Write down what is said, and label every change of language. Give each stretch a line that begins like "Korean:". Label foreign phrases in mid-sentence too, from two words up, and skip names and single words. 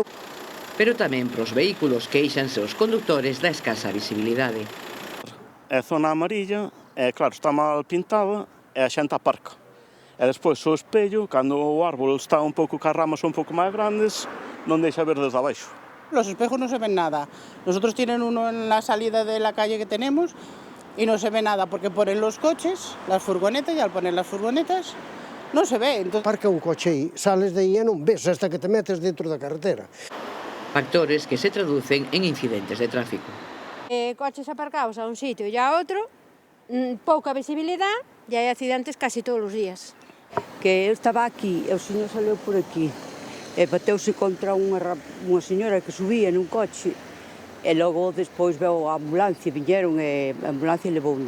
Galician: Pero tamén para os vehículos queixanse os condutores da escasa visibilidade. É zona amarilla, claro, está mal pintada e a xente aparca. E despois o espello, cando o árbol está un pouco, que as ramas son un pouco máis grandes, non deixa ver desde abaixo.
Spanish: Los espejos no se ven nada. Nosotros tienen uno en la salida de la calle que tenemos y no se ve nada porque ponen los coches, las furgonetas, y al poner las furgonetas no se ve. Entonces...
Galician: Parca un coche aí, sales de aí e non ves hasta que te metes dentro da carretera. Factores que se traducen en incidentes de tráfico. Coches aparcados a un sitio e a outro, pouca visibilidade e hai accidentes casi todos os días. Que eu estaba aquí e o señor saleu por aquí e bateuse contra unha señora que subía nun coche e logo despois veo a ambulancia, viñeron e a ambulancia levouna.